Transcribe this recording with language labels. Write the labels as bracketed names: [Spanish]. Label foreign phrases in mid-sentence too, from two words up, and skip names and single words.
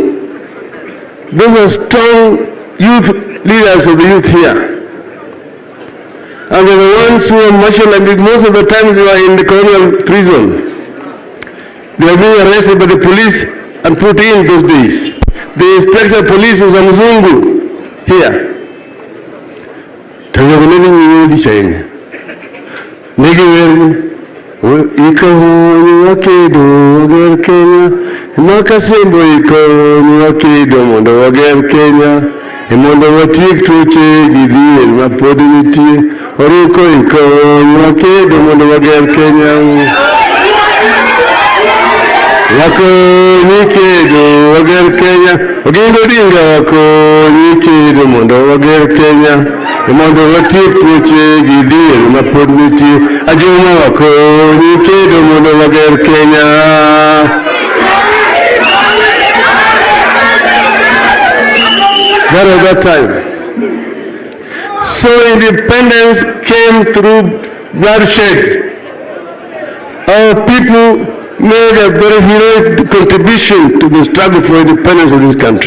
[English] Those are strong youth leaders of the youth here. And they're the ones who are martial, and most of the times they are in the colonial prison. They are being arrested by the police and put in those days. The inspector of police was a Mzungu here. [Luo (Kenya and Tanzania)] Ikaho wakedo wager Kenya, makasembo ikaho wakedo mondo wager Kenya, mondo watik tuoche gidhier mapod nitie, oriko ikaho wakedo mondo wager Kenya. Wakonyi kedo wager Kenya, Odinga Odinga wakonyi kedo mondo wager Kenya, mondo watiek tuoche gidhier mapod nitie, Ajuma wakonyi kedo mondo wager Kenya. [English] That was that time. So independence came through bloodshed. Our people made a very heroic contribution to the struggle for independence of this country.